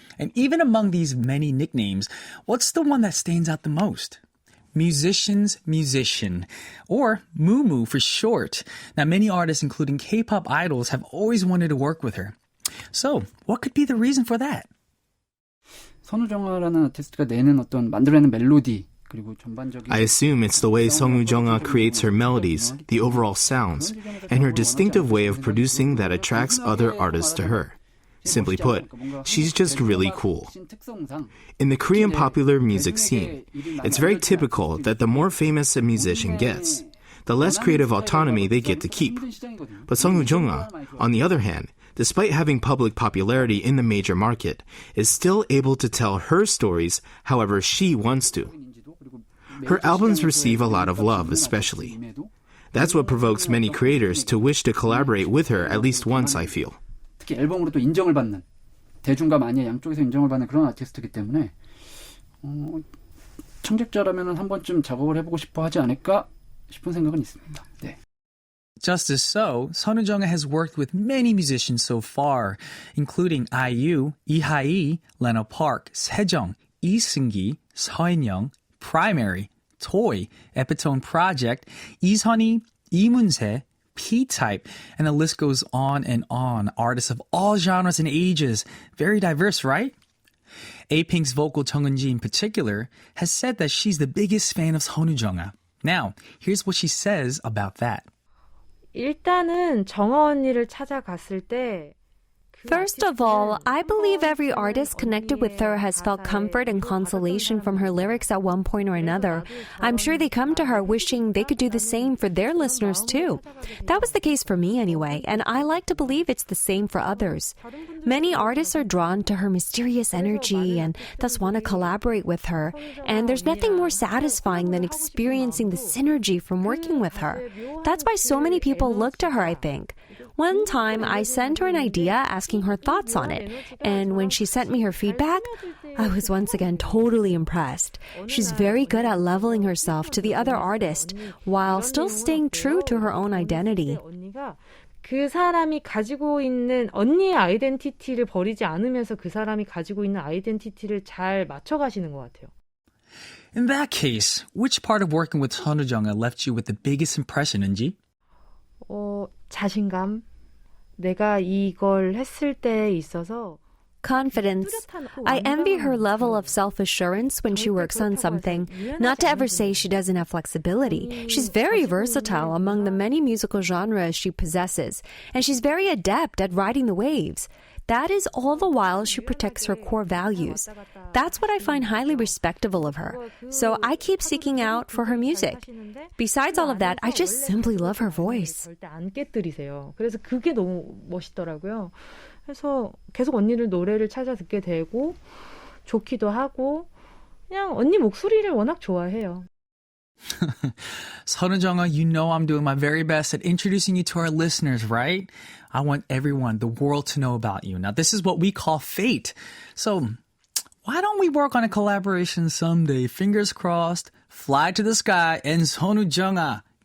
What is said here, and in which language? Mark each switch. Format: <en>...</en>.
<en>And even among these many nicknames, what's the one that stands out the most? Musician's musician, or Moo for short. Now, many artists, including K-pop idols, have always wanted to work with her. So, what could be the reason for that?</en> <ko>선우정아라는 아티스트가 내는 어떤 만들어내는 멜로디</ko> <en>I assume it's the way sunwoojunga creates her melodies, the overall sounds, and her distinctive way of producing that attracts other artists to her. Simply put, she's just really cool. In the Korean popular music scene, it's very typical that the more famous a musician gets, the less creative autonomy they get to keep. But sunwoojunga, on the other hand, despite having public popularity in the major market, is still able to tell her stories however she wants to. Her albums receive a lot of love, especially. That's what provokes many creators to wish to collaborate with her at least once, I feel.</en> <ko>특히 앨범으로 또 인정을 받는 대중과 마니아 양쪽에서 인정을 받는 그런 아티스트이기 때문에 창작자라면 한 번쯤 작업을 해보고 싶어 하지 않을까 싶은 생각은 있습니다. 네.</ko> <en>Just as so, sunwoojunga has worked with many musicians so far, including IU, 이하이, Lena Park, 세정, 이승기, 서인영, Primary, Toy, Epitone Project, 이선희, 이문세, P-Type, and the list goes on and on. Artists of all genres and ages. Very diverse, right? A-Pink's vocal Chung Eun-ji in particular has said that she's the biggest fan of sunwoojunga. Now, here's what she says about that.</en> <ko>일단은 정아 언니를 찾아갔을 때</ko> <en>First of all, I believe every artist connected with her has felt comfort and consolation from her lyrics at one point or another. I'm sure they come to her wishing they could do the same for their listeners too. That was the case for me anyway, and I like to believe it's the same for others. Many artists are drawn to her mysterious energy and thus want to collaborate with her, and there's nothing more satisfying than experiencing the synergy from working with her. That's why so many people look to her, I think. One time, I sent her an idea asking her thoughts on it, and when she sent me her feedback, I was once again totally impressed. She's very good at leveling herself to the other artist while still staying true to her own identity.</en> <ko>그 사람이 가지고 있는 언니의 아이덴티티를 버리지 않으면서 그 사람이 가지고 있는 아이덴티티를 잘 맞춰가시는 것 같아요.</ko> <en>In that case, which part of working with sunwoojunga left you with the biggest impression, Eunji?</en> <ko>자신감. 내가 이걸 했을 때에 있어서</ko> <en>Confidence. I envy her level of self-assurance when she works on something. Not to ever say she doesn't have flexibility. She's very versatile among the many musical genres she possesses, and she's very adept at riding the waves. That is all the while she protects her core values. That's what I find highly respectable of her. So I keep seeking out for her music. Besides all of that, I just simply love her voice.</en> <ko>절대 안 깨뜨리세요. 그래서 그게 너무 멋있더라고요. 그래서 계속 언니를 노래를 찾아 듣게 되고 좋기도 하고 그냥 언니 목소리를 워낙 좋아해요.</ko> <en>sunwoojunga, you know I'm doing my very best at introducing you to our listeners, right? I want everyone, the world, to know about you. Now, this is what we call fate. So, why don't we work on a collaboration someday? Fingers crossed, fly to the sky, and sunwoojunga.</en>